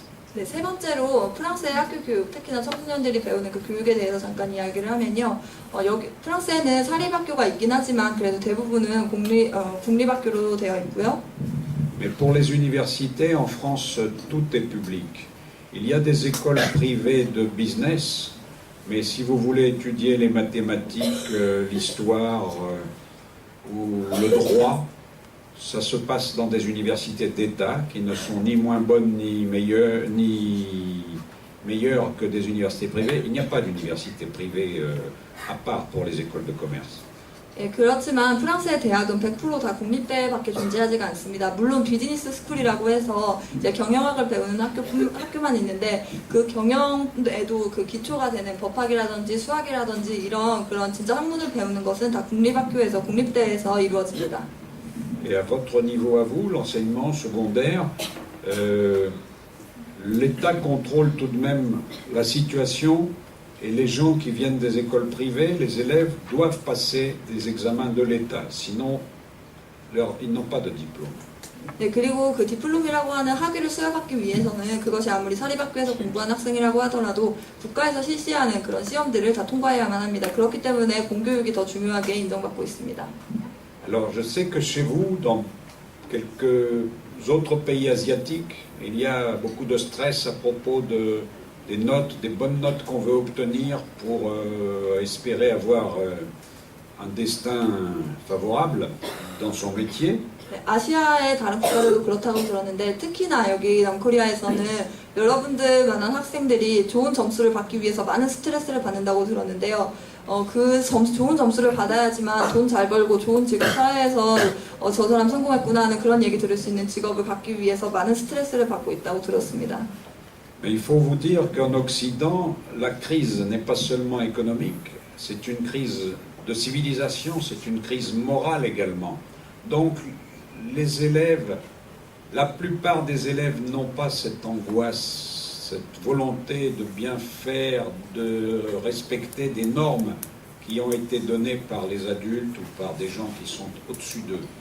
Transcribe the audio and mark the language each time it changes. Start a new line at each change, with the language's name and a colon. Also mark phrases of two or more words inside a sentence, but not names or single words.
Korean: 네, 세 번째로 프랑스의 학교 교육, 특히나 청소년들이 배우는 그 교육에 대해서 잠깐 이야기를 하면요. 여기 프랑스에는 사립학교가 있긴 하지만 그래도 대부분은 국립학교로 되어 있고요.
French: Mais pour les universités, en France, tout est public. Il y a des écoles privées de business, mais si vous voulez étudier les mathématiques, l'histoire ou le droit, ça se passe dans des universités d'État qui ne sont ni moins bonnes, ni meilleures, ni meilleure que des universités privées. Il n'y a pas d'université privée à part pour les écoles de commerce.
Korean: 예, 그렇지만 프랑스의 대학은 100% 다 공립대밖에 존재하지가 않습니다. 물론 비즈니스 스쿨이라고 해서 이제 경영학을 배우는 학교만 있는데 그 경영에도 그 기초가 되는 법학이라든지 수학이라든지 이런 그런 진짜 학문을 배우는 것은 다 공립학교에서 공립대에서 이루어집니다.
French: Et à votre niveau à vous, l'enseignement secondaire, l'État contrôle tout de même la situation et les gens qui viennent des écoles privées, les élèves, doivent passer des examens de l'État, sinon ils n'ont pas de diplôme.
Korean: 네, 그리고 그 디플롬이라고 하는 학위를 수여받기 위해서는 그것이 아무리 사립학교에서 공부한 학생이라고 하더라도 국가에서 실시하는 그런 시험들을 다 통과해야만 합니다. 그렇기 때문에 공교육이 더 중요하게 인정받고 있습니다.
French: Alors je sais que chez vous, dans quelques autres pays asiatiques, il y a beaucoup de stress à propos des notes, des bonnes notes qu'on veut obtenir pour espérer avoir un destin favorable dans son métier.
Korean: 네, 아시아의 다른 국가들도 그렇다고 들었는데 특히나 여기 남코리아에서는 여러분들만한 학생들이 좋은 점수를 받기 위해서 많은 스트레스를 받는다고 들었는데요. 좋은 점수를 받아야지만 돈 잘 벌고 좋은 직업 사회에서 저 사람 성공했구나 하는 그런 얘기 들을 수 있는 직업을 받기 위해서 많은 스트레스를 받고 있다고 들었습니다.
French: Mais il faut vous dire qu'en Occident, la crise n'est pas seulement économique, c'est une crise de civilisation, c'est une crise morale également. Donc les élèves, la plupart des élèves n'ont pas cette angoisse, cette volonté de bien faire, de respecter des normes qui ont été données par les adultes ou par des gens qui sont au-dessus d'eux.